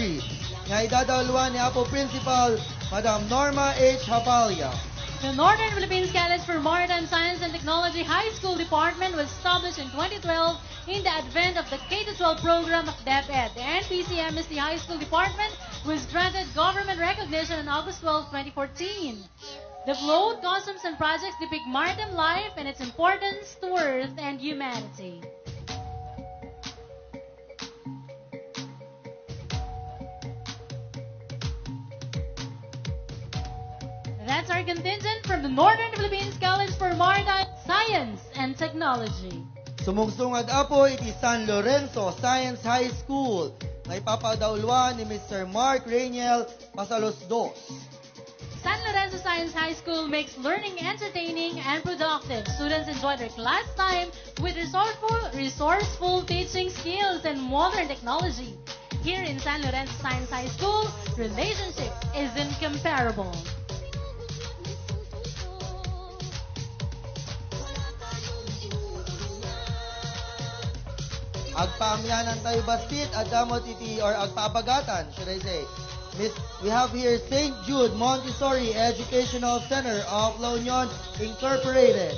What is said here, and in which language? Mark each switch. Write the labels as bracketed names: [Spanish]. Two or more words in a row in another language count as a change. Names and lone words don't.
[Iloko] Nga idadawluan ni Apo Principal, Madam Norma H. Hapalia. [English] The Northern Philippines College for Maritime Science and Technology High School Department was established in 2012 in the advent of the K-12 program of DepEd. The NPCMSC High School Department was granted government recognition on August 12, 2014. The float, customs, and projects depict maritime life and its importance to Earth and humanity. That's our contingent from the Northern Philippines College for Maritime Science and Technology. [Iloko] Sumungsungad apo iti San Lorenzo Science High School. May papadaulwan ni Mr. Mark Rainiel Pasalos Dos. [English] San Lorenzo Science High School makes learning entertaining and productive. Students enjoy their class time with resourceful teaching skills and modern technology. Here in San Lorenzo Science High School, relationship is incomparable. [Iloko] Agpaamyanan tayo bastit, adamot iti, [English] or agpabagatan, should I say. We have here St. Jude Montessori Educational Center of La Union Incorporated.